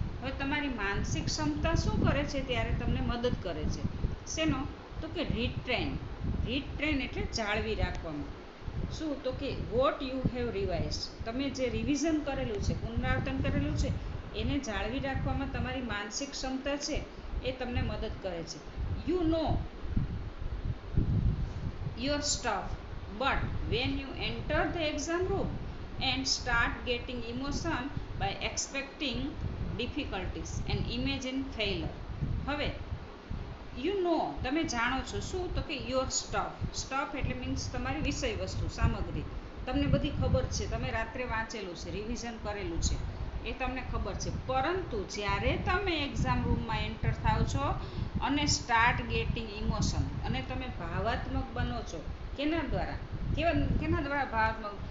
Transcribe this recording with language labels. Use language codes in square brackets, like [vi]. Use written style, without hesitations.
[gu] હવે તમારી માનસિક ક્ષમતા શું કરે છે? ત્યારે તમને મદદ કરે છે. શેનો? તો કે રિટ્રેન એટલે જાળવી રાખવામાં. શું તો કે [en] what you have revise, [gu] તમે જે રિવિઝન કરેલું છે, પુનરાવર્તન કરેલું છે, એને જાળવી રાખવામાં તમારી માનસિક ક્ષમતા છે એ તમને મદદ કરે છે. [en] You know your stuff, but when you enter the exam room and start getting emotion by expecting difficulties and imagine failure. [gu] હવે તમે જાણો છો. શું તો કે [en] your stuff [gu] એટલે મીન્સ તમારી વિષય વસ્તુ, સામગ્રી. તમને બધી ખબર છે, તમે રાત્રે વાંચેલું છે, રિવિઝન કરેલું છે, એ તમને ખબર છે. પરંતુ જ્યારે તમે એક્ઝામ રૂમમાં એન્ટર થાવ છો અને [en] start getting emotion, [gu] અને તમે ભાવાત્મક બનો છો. કેના દ્વારા ભાવાત્મક?